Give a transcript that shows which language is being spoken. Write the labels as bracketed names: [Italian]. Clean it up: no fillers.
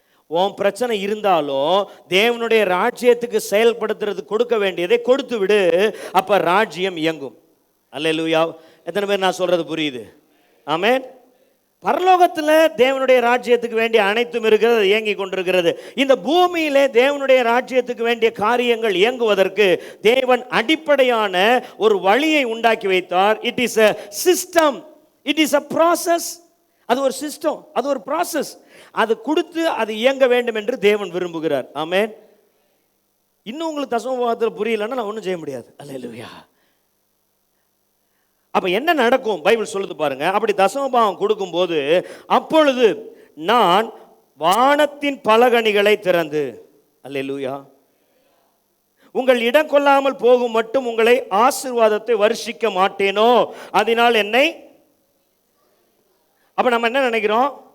[Tamil] உன் பிரச்சனை இருந்தாலும் தேவனுடைய ராஜ்யத்துக்கு செயல்படுத்துறது கொடுக்க வேண்டியதை கொடுத்து விடு, அப்ப ராஜ்யம் இயங்கும். அல்லேலூயா. எத்தனை பேர் நான் சொல்றது புரியுது? ஆமென். பரலோகத்தில் தேவனுடைய ராஜ்யத்துக்கு வேண்டிய அனைத்தும் இருக்கிறது, இயங்கி கொண்டிருக்கிறது. இந்த பூமியிலே தேவனுடைய ராஜ்யத்துக்கு வேண்டிய காரியங்கள் இயங்குவதற்கு தேவன் அடிப்படையான ஒரு வழியை உண்டாக்கி வைத்தார். [English] It is a system, it is a process. [Tamil] அது ஒரு சிஸ்டம், அது ஒரு ப்ராசஸ். அது கொடுத்து அது இயங்க வேண்டும் என்று தேவன் விரும்புகிறார். ஆமென். இன்னும் உங்களுக்கு தசமபாகத்தில் புரியலன்னா நான் ஒன்றும் செய்ய முடியாது. அல்லேலூயா. அப்ப என்ன நடக்கும்? பைபிள் சொல்லுது பாருங்க. அப்படி தசமபாகம் கொடுக்கும்போது அப்பொழுது நான் வானத்தின் பலகணிகளை திறந்து, அல்லேலூயா, உங்கள் இடம் கொள்ளாமல் போகும் மட்டும் உங்களை ஆசீர்வாதத்தை வருஷிக்க மாட்டேனோ, அதனால் என்னை அப்போ நம்ம என்ன நினைக்கிறோம்?